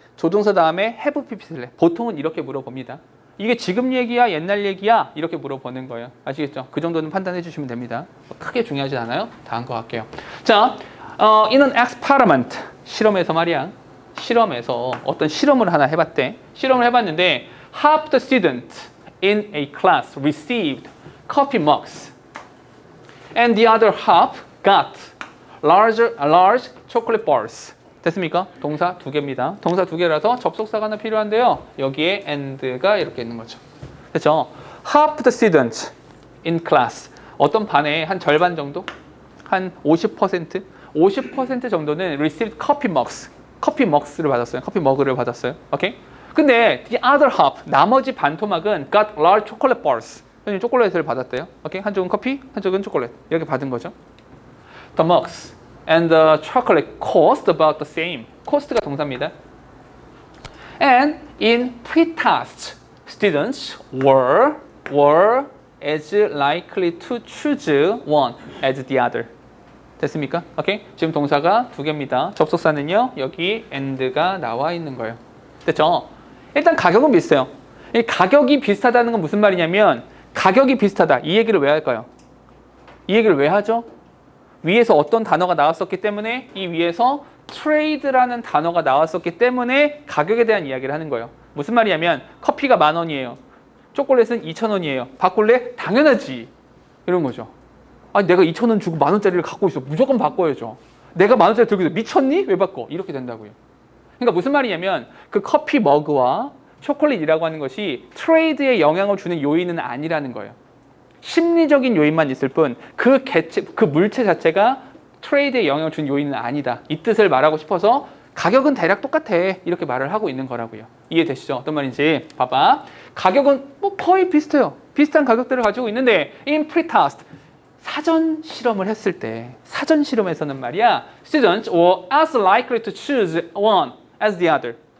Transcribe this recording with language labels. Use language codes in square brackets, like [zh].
[ko] 조동사 다음에 have pp 쓸래? 보통은 이렇게 물어봅니다. 이게 지금 얘기야 옛날 얘기야 이렇게 물어보는 거예요. 아시겠죠? 그 정도는 판단해 주시면 됩니다. 크게 중요하지 않아요. 다음 거 할게요. 자, [en] in an experiment, [ko] 실험에서 말이야. 실험에서 어떤 실험을 하나 해봤대. 실험을 해봤는데 [en] half the students in a class received coffee mugs and the other half got large chocolate bars. [ko] 됐습니까? 동사 두 개입니다. 동사 두 개라서 접속사가 하나 필요한데요. 여기에 and가 이렇게 있는 거죠. 됐죠? [en] half the students in class. [ko] 어떤 반에 한 절반 정도? 한 50% 정도는 [en] received coffee mugs. [ko] 커피 먹스를 받았어요. 커피 머그를 받았어요. 오케이? 근데 [en] the other half, [ko] 나머지 반 토막은 [en] got large chocolate bars. [ko] 초콜릿을 받았대요. 오케이? 한쪽은 커피, 한쪽은 초콜릿. 이렇게 받은 거죠. [en] The mugs and the chocolate cost about the same. [ko] cost가 동사입니다. [en] And in pre-test, students were as likely to choose one as the other. [ko] 됐습니까? 오케이? 지금 동사가 두 개입니다. 접속사는요, 여기 and가 나와 있는 거예요. 됐죠? 일단 가격은 비슷해요. 이 가격이 비슷하다는 건 무슨 말이냐면, 가격이 비슷하다. 이 얘기를 왜 할까요? 이 얘기를 왜 하죠? 위에서 어떤 단어가 나왔었기 때문에, 이 위에서 trade라는 단어가 나왔었기 때문에 가격에 대한 이야기를 하는 거예요. 무슨 말이냐면, 커피가 10,000원이에요. 초콜릿은 2,000원이에요. 바꿀래? 당연하지. 이런 거죠. 아니, 내가 2,000원 주고 10,000원짜리를 갖고 있어. 무조건 바꿔야죠. 내가 10,000원짜리 들고 있어. 미쳤니? 왜 바꿔? 이렇게 된다고요. 그러니까 무슨 말이냐면, 그 커피 머그와 초콜릿이라고 하는 것이 트레이드에 영향을 주는 요인은 아니라는 거예요. 심리적인 요인만 있을 뿐, 그 물체 자체가 트레이드에 영향을 주는 요인은 아니다. 이 뜻을 말하고 싶어서 가격은 대략 똑같아. 이렇게 말을 하고 있는 거라고요. 이해되시죠? 어떤 말인지 봐봐. 가격은 뭐 거의 비슷해요. 비슷한 가격대를 가지고 있는데 [en] in pre-test, [ko] 사전 실험을 했을 때, 사전 실험에서는 말이야, [en] students were as likely to choose one as the other.